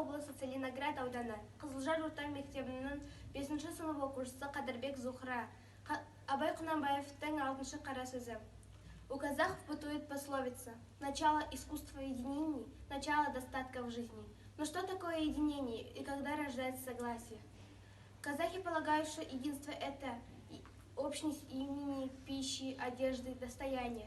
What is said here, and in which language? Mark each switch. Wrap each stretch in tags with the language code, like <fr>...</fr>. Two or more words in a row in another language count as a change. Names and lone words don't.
<kk>облысы Целиноград ауданы Қызылжар орта мектебінің 5 сынып оқушысы Қадырбек Зухра. Абай Құнанбаевтың 6 қара сөзі.</kk> <ru>У казахов бытует пословица: начало искусства единений, начало достатка в жизни. Но что такое единение и когда рождается согласие? Казахи полагают, что единство — это общность имени, пищи, одежды, достояния.</ru>